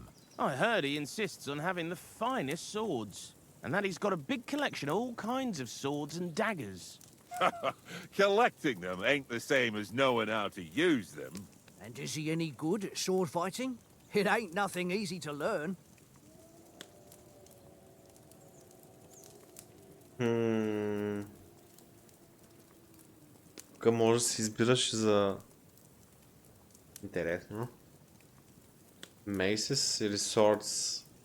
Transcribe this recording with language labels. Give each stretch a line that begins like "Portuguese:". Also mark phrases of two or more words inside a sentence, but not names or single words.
English: I heard he insists on having the finest swords, and that he's got a big collection of all kinds of swords and daggers. Collecting them ain't the same as knowing how to use them. And is he any good at sword fighting? It ain't nothing easy to learn.
Bulgarian: Тук може да си избираш за... Интересно. Maces или Swords.